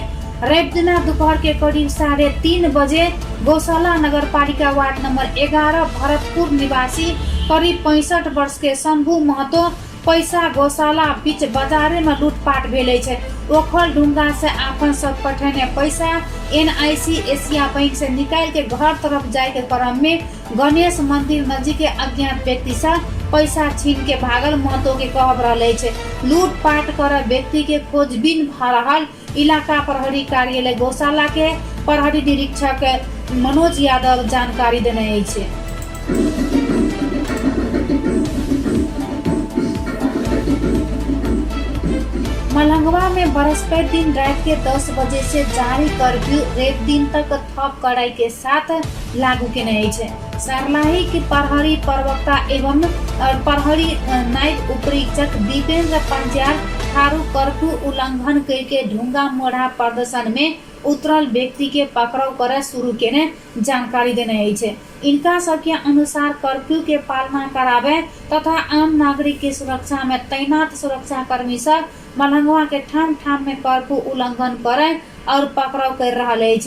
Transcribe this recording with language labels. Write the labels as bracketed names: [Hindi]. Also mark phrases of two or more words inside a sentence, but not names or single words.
[Maithili] रवि दिना दोपहर के करीब 3:30 बजे गौशाला नगर पालिका वार्ड नंबर 11 भरतपुर निवासी करीब 65 वर्ष के शंभू महतो पैसा गौशाला बीच बाजारे में लूटपाट भेले छे। ओखल ढुंगा से आपन सब पठने पैसा NIC एशिया बैंक से निकाल के घर तरफ जाए के क्रम में गणेश मंदिर नजीक अज्ञात व्यक्ति से पैसा छीन के भागल महतो के कहब रहे छे। लूटपाट कर व्यक्ति के खोजबीन भ रहल इलाका प्रहरी कार्यालय गौशाला के प्रहरी निरीक्षक मनोज यादव जानकारी देने छे। मलंगवा में बृहस्पति दिन रात के 10 बजे से जारी कर्फ्यू एक दिन तक थप कड़ाई के साथ लागू केने छे। सरलाही की प्रहरी प्रवक्ता एवं प्रहरी नायब उपरीक्षक दीपेंद्र पंचाल थारू कर्फ्यू उल्लंघन करके ढुंगा मोढ़ा प्रदर्शन में उतरल व्यक्ति के पकड़ाव करे शुरू केने जानकारी देने छे। इनका सबके अनुसार कर्फ्यू के पालना करावे तथा आम नागरिक के सुरक्षा में तैनात सुरक्षा कर्मी सब मलंगवा के ठाम ठाम में कर्फ्यू उल्लंघन करे और पकड़ाव कर रहा छे।